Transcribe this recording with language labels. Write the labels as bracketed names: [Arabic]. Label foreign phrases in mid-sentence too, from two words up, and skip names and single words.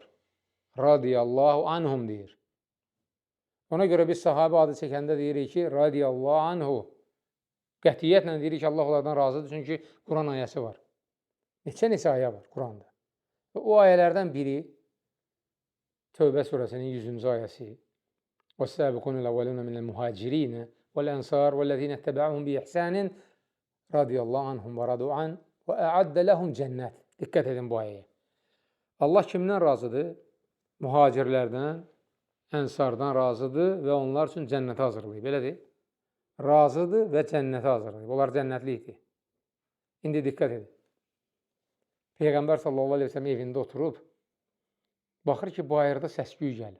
[Arabic] رضي الله عنهم [Azerbaijani] deyir. Ona görə biz sahabə adı çəkəndə deyirik ki, [Arabic] رضي الله عنه. [Azerbaijani] Qətiyyətlə deyirik ki, Allah onlardan razıdır, çünki Quran ayəsi var. Neçə ayə var Quranda. Və o ayələrdən biri Tövbə surəsinin 100-cü ayəsi. [Arabic] وَالسَّابِقُونَ الْأَوَّلُونَ مِنَ الْمُهَاجِرِينَ وَالْأَنْصَارِ وَالَّذِينَ اتَّبَعُوهُم بِإِحْسَانٍ رَضِيَ اللَّهُ عَنْهُمْ وَرَضُوا عَنْهُ وَأَعَدَّ لَهُمْ جَنَّاتٍ. [Azerbaijani] Diqqət edin bu ayəyə. Allah kimdən razıdır? Mühacirlərdən, ənsardan razıdır və onlar üçün cənnəti hazırlayıb. Belədir. Razıdır və cənnəti hazırlayıb. Onlar cənnətlikdir. İndi diqqət edin. Peyğəmbər [Arabic] صلى الله عليه وسلم [Azerbaijani] evində oturub, baxır ki, bayırda səs-küy gəlir.